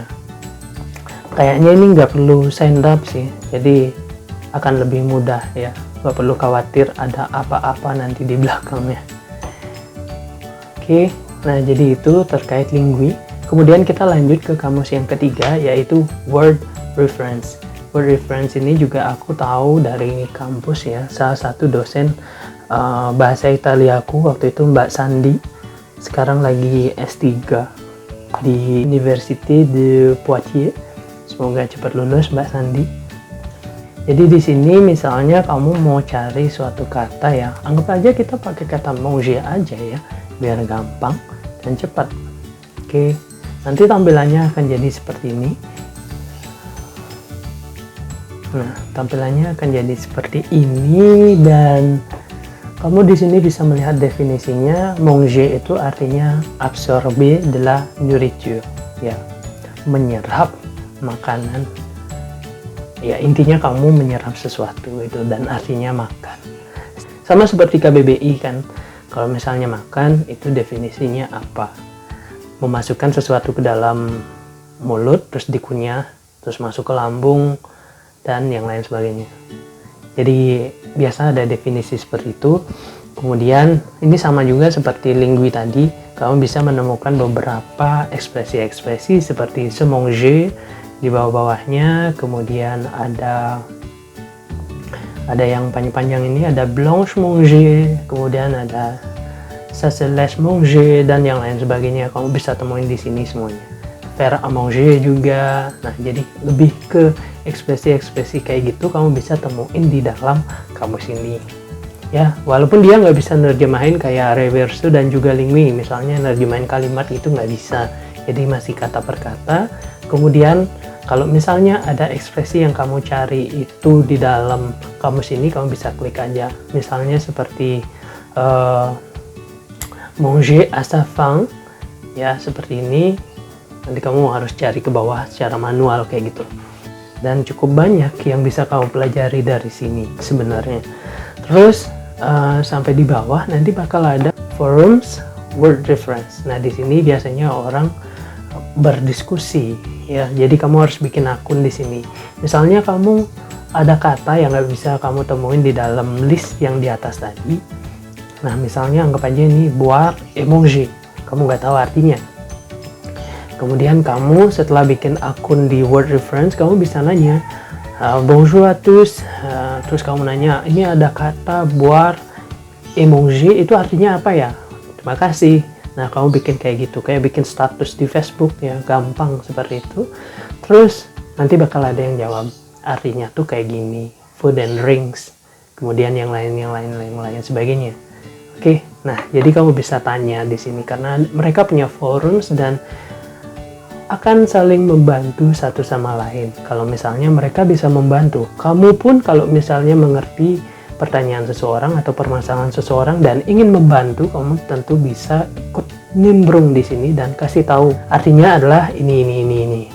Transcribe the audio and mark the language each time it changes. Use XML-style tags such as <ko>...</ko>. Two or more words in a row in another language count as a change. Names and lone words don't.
<id>Kayaknya ini nggak perlu</id> <en>sign up</en> <id>sih, jadi akan lebih mudah ya, nggak perlu khawatir ada apa-apa nanti di belakangnya. Oke, nah jadi itu terkait Lingui. Kemudian kita lanjut ke kamus yang ketiga, yaitu word reference. Word reference ini juga aku tahu dari kampus ya, salah satu dosen bahasa Italia aku waktu itu, Mbak Sandi, sekarang lagi S3 di Université de Poitiers. Semoga cepat lulus Mbak Sandi. Jadi di sini misalnya kamu mau cari suatu kata ya, anggap aja kita pakai kata manger aja ya, biar gampang dan cepat. Oke, nanti tampilannya akan jadi seperti ini. Nah, tampilannya akan jadi seperti ini dan kamu di sini bisa melihat definisinya.</id> <fr>Manger</fr> <id>itu artinya</id> <fr>absorber de la nourriture,</fr> <id>ya, menyerap makanan. Ya, intinya kamu menyerap sesuatu itu dan artinya makan. Sama seperti KBBI kan. Kalau misalnya makan itu definisinya apa? Memasukkan sesuatu ke dalam mulut, terus dikunyah, terus masuk ke lambung dan yang lain sebagainya. Jadi biasa ada definisi seperti itu. Kemudian ini sama juga seperti Lingui tadi, kamu bisa menemukan beberapa ekspresi-ekspresi seperti</id> <fr>se manger</fr> <id>di bawah-bawahnya. Kemudian ada yang panjang-panjang ini, ada</id> <fr>blanche manger,</fr> <id>kemudian ada</id> <fr>ça se laisse manger</fr> <id>dan yang lain sebagainya. Kamu bisa temuin di sini semuanya.</id> <fr>Faire à manger juga.</fr> <id>Nah, jadi lebih ke ekspresi-ekspresi kayak gitu kamu bisa temuin di dalam kamus ini. Ya, walaupun dia nggak bisa nerjemahin kayak Reverso dan juga Lingui, misalnya nerjemahin kalimat itu nggak bisa. Jadi masih kata per kata. Kemudian kalau misalnya ada ekspresi yang kamu cari itu di dalam kamus ini, kamu bisa klik aja. Misalnya seperti</id> <fr>manger à sa faim,</fr> <id>ya seperti ini. Nanti kamu harus cari ke bawah secara manual kayak gitu. Dan cukup banyak yang bisa kamu pelajari dari sini sebenarnya. Terus sampai di bawah nanti bakal ada forums word reference. Nah, di sini biasanya orang berdiskusi ya. Jadi kamu harus bikin akun di sini. Misalnya kamu ada kata yang nggak bisa kamu temuin di dalam list yang di atas tadi. Nah, misalnya anggap aja ini</id> <fr>boire et manger.</fr> <id>Kamu nggak tahu artinya. Kemudian kamu setelah bikin akun di word reference, kamu bisa nanya,</id> <fr>bonjour à tous,</fr> <id>terus kamu nanya, ini ada kata</id> <fr>boire et manger,</fr> <id>itu artinya apa ya? Terima kasih. Nah, kamu bikin kayak gitu, kayak bikin status di Facebook ya, gampang seperti itu. Terus nanti bakal ada yang jawab, artinya tuh kayak gini,</id> <en>food and drinks,</en> <id>kemudian yang lain sebagainya. Oke, nah jadi kamu bisa tanya di sini karena mereka punya forums dan akan saling membantu satu sama lain. Kalau misalnya mereka bisa membantu, kamu pun kalau misalnya mengerti pertanyaan seseorang atau permasalahan seseorang dan ingin membantu, kamu tentu bisa ikut nimbrung di sini dan kasih tahu artinya adalah ini.</id>